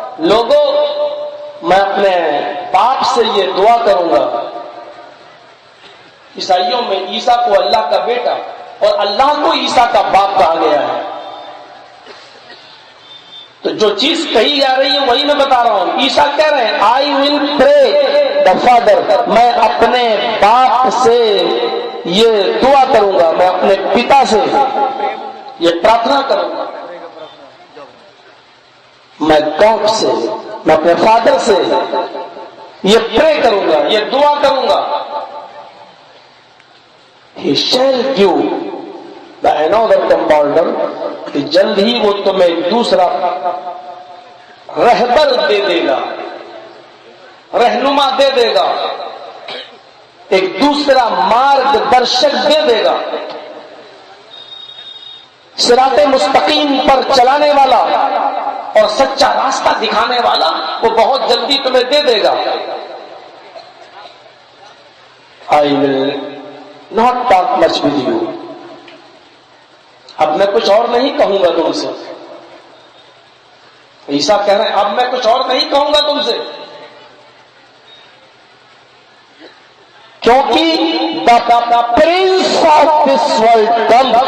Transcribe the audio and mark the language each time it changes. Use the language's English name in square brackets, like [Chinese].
[Urdu] لوگوں، میں اپنے باپ سے یہ دعا کروں گا. عیسائیوں میں عیسیٰ کو اللہ کا بیٹا اور اللہ کو عیسیٰ کا باپ کہا گیا ہے. تو جو چیز کہی جا رہی ہے وہی میں بتا رہا ہوں. [English] عیسیٰ [Urdu] کہہ رہے ہیں [English] I will pray the Father. [Urdu] میں اپنے باپ سے یہ دعا کروں گا، میں اپنے پتا سے یہ پرارتھنا کروں گا. میں گاڈ سے، میں اپنے فادر سے یہ پرے کروں گا، یہ دعا کروں گا. [English] He shall give the another comforter. [Urdu] کہ جلد ہی وہ تمہیں دوسرا رہبر دے دے گا، رہنما دے دے گا، ایک دوسرا مارگ درشک دے دے گا، صراط مستقیم پر چلانے والا اور سچا راستہ دکھانے والا. وہ بہت جلدی تمہیں دے دے گا. [English] I will not talk much with you. [Urdu] اب میں کچھ اور نہیں کہوں گا تم سے. عیسیٰ کہہ رہے ہیں اب میں کچھ اور نہیں کہوں گا تم سے، کیونکہ [English] Prince of this world come.